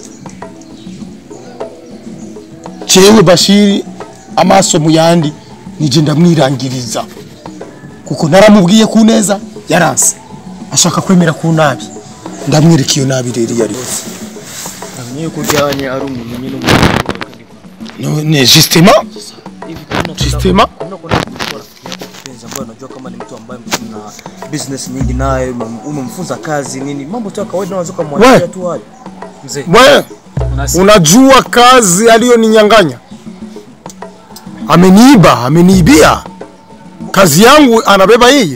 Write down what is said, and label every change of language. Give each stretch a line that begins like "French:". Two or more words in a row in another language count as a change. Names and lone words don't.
Rundi: cewe Bashiri amaso muyandi nije ndamwirangiriza kuko naramubwiye ku neza yaranse ashaka kwemera ku nabi ndamwereka iyo nabi rero yari amenye ko byanye ari umuntu nyine no ne systema
Swahili: unajua kama ni mtu ambaye mna business nyingi naye umemfunza kazi nini mambo tu kawaida unaweza kumwachia tu hayo mzee wewe unajua kazi aliyoninyang'anya ameniibia kazi yangu anabeba yeye.